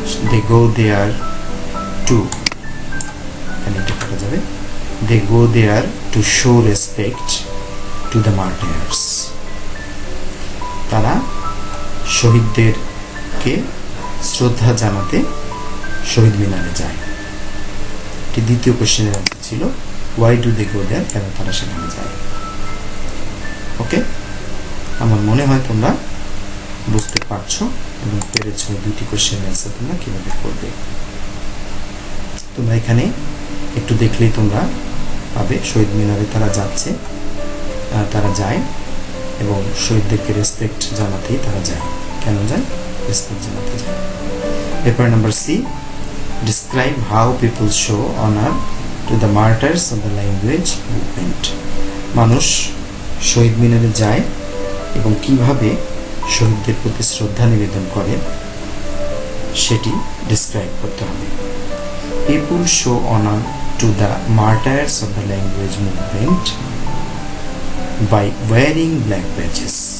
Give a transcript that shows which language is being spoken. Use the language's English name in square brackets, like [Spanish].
[English] They go there to, [Bangla] এখানে এটা কাটা যাবে, [English] they go there to show respect to the martyrs. [Bangla] তারা শহীদদেরকে শ্রদ্ধা জানাতে শহীদ মিনারে যায়। এটি দ্বিতীয় কোশ্চেনের আনসার ছিল [English] why do they go there, [Bangla] কেন তারা সেখানে যায়। ওকে, আমার মনে হয় তোমরা বুঝতে পারছো এবং পেরেছো দুটি কোশ্চেনের অ্যান্সার তোমরা কিভাবে করবে। তোমরা এখানে একটু দেখলেই তোমরা পাবে শহীদ মিনারে তারা যাচ্ছে, তারা যায় এবং শহীদদেরকে রেসপেক্ট জানাতেই তারা যায়। কেন যায়? রেসপেক্ট জানাতে যায়। Paper number C, [English] describe how people show honor to the martyrs of the language movement. [Bangla] মানুষ শহীদ মিনারে যায় এবং কিভাবে শহীদদের প্রতি শ্রদ্ধা নিবেদন করে সেটি ডিসক্রাইব করতে হবে। [English] People show honor to the martyrs of the language movement by wearing black badges.